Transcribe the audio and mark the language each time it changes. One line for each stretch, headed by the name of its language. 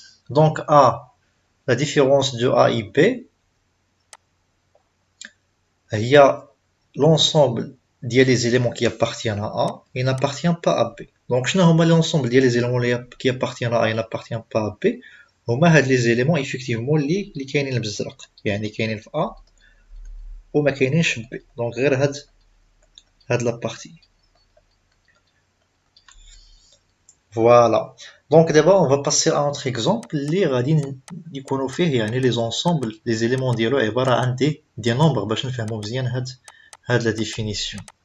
French: Donc A, la différence de A et B هي l'ensemble ديال les éléments qui appartiennent à A et n'appartiennent pas à B. Donc
Arabic: شنو هما
French: l'ensemble ديال les éléments qui appartiennent à A et n'appartiennent pas à B.
Arabic: هما هاد
French: les éléments effectivement
Arabic: اللي كاينين بالزرق, يعني كاينين في A وما كاينينش في B.
French: Donc
Arabic: غير هاد
French: la partie. Voilà. Donc d'abord on va passer à un autre exemple
Arabic: اللي غادي يكونوا فيه يعني
French: les ensembles les éléments
Arabic: ديالو عبارة عن
French: des nombres
Arabic: باش نفهموا مزيان هاد
French: la définition.